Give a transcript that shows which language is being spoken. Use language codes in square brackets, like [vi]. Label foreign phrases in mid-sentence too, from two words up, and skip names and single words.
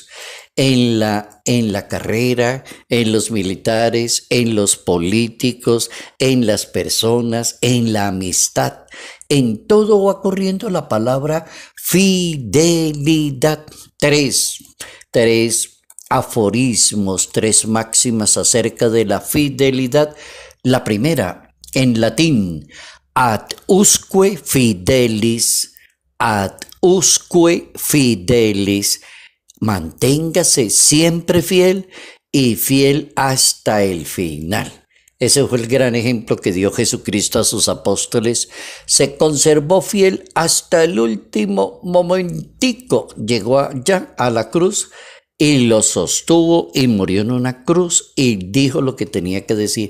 [es] En la carrera, en los militares, en los políticos, en las personas, en la amistad. En todo va corriendo la palabra fidelidad. Tres aforismos, tres máximas acerca de la fidelidad. La primera, en latín, [la] ad usque fidelis, ad usque fidelis. [es] Manténgase siempre fiel y fiel hasta el final. Ese fue el gran ejemplo que dio Jesucristo a sus apóstoles. Se conservó fiel hasta el último momentico. Llegó allá a la cruz y lo sostuvo y murió en una cruz y dijo lo que tenía que decir.